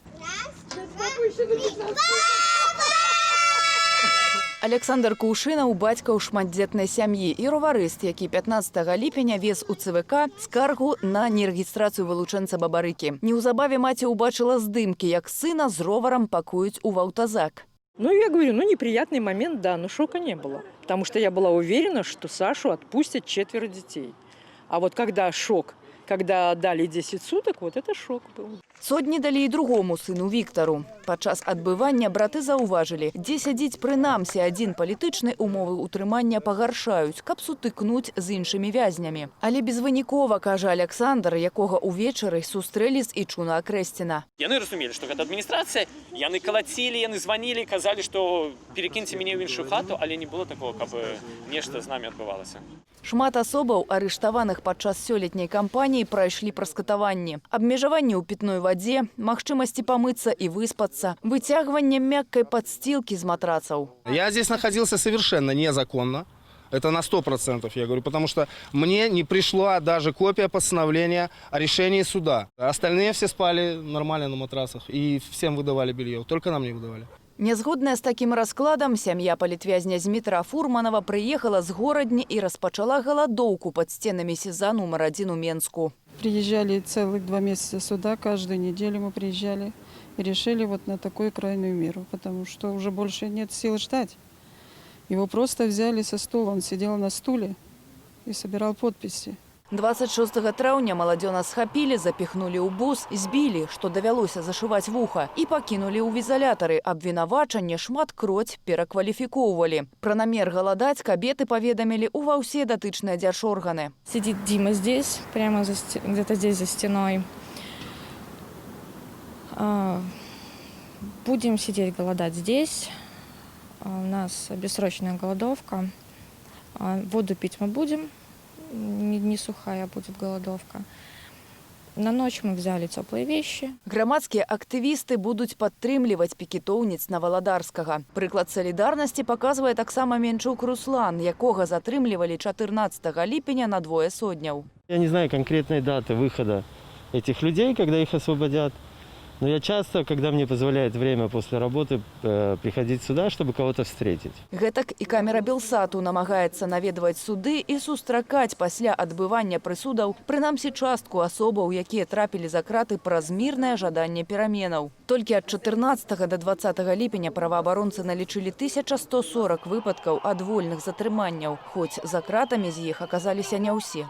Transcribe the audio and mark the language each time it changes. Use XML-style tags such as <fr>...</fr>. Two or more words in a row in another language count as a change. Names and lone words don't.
<be>Александр Кушынаў, бацька ў шматдзетнай сям'і і роварыст, які 15 ліпеня вез у ЦВК скаргу на нерэгістрацыю вылучэнца Бабарыкі. Неўзабаве маці ўбачыла здымкі, як сына з роварам пакуюць у аўтазак. Ну,</be> <ru>я говорю, неприятный момент, да, но шока не было. Потому что я была уверена, что Сашу отпустят 4 детей. А вот когда шок, когда дали 10 суток, вот это шок был.</ru> <be>Сотні далі і другому сыну Віктару. Падчас адбывання браты заўважылі, дзе сядзіць прынамсі адзін палітычны, умовы ўтрымання пагаршаюць, каб сутыкнуць з іншымі вязнямі. Але безвынікова, кажа Александр, якога ўвечары сустрэлі з Ічуна Акрэсціна. Яны разумелі, што гэта адміністрацыя, яны калацілі, яны званілі, казалі, што перакіньце мяне ў іншую хату, але не было такого, каб нешта з намі адбывалася. Шмат асобаў, арыштаваных падчас сёлетняй кампаніі, прайшлі праскатаванні. Абмежаванне ў пітной вадзе, магчымасці памыцца і выспацца, выцягванне мяккай падстилкі з матрацаў.</be> <ru>Я здесь находился совершенно незаконно. Это на 100%, я говорю, потому что мне не пришла даже копия постановления о решении суда. Остальные все спали нормально на матрасах и всем выдавали белье, только нам не выдавали.</ru> <be>Нязгодная з такім раскладам, сям'я палітвязня з метра Фурманова прыехала з горадні і распачала галадоўку пад стенамі СІЗА нумар 1 у Менску.</be> <ru>Приезжали целых 2 месяца сюда, каждую неделю мы приезжали и решили вот на такую крайнюю меру, потому что уже больше нет сил ждать. Его просто взяли со стула, он сидел на стуле и собирал подписи.</ru> <be>26 траўня маладзёна схапілі, запіхнулі ў бус, збілі, што давялося зашываць вуха, і пакінулі ў ізалятары. Абвінавачанне шматкроць перакваліфікоўвалі. Пра намер галадаць кабеты паведамілі ува ўсе датычныя дзяржорганы.</be> <ru>Сидит Дима здесь, прямо где-то здесь за стеной. Будем сидеть голодать здесь. У нас бессрочная голодовка. Воду пить мы будем. Не сухая будет голодовка. На ночь мы взяли теплые вещи.</ru> <be>Грамадскія актывісты будуць падтрымліваць пікетоўніц Наваладарскага. Прыклад салідарнасці паказвае таксама Менчук Руслан, якога затрымлівалі 14 ліпеня на 2 сотняў.</be> <ru>Я не знаю конкретной даты выхода этих людей, когда их освободят. Но я часто, когда мне позволяет время после работы, приходить сюда, чтобы кого-то встретить.</ru> <be>Гэтак і камера Белсату намагаецца наведваць суды і сустракаць пасля адбывання прысудаў, прынамсі частку асобаў, якія трапілі за краты праз мірнае жаданне пераменаў. Толькі ад 14 до 20 ліпеня праваабаронцы налічылі 1140 выпадкаў адвольных затрыманняў, хоць за кратамі з іх аказаліся не ўсе.</be>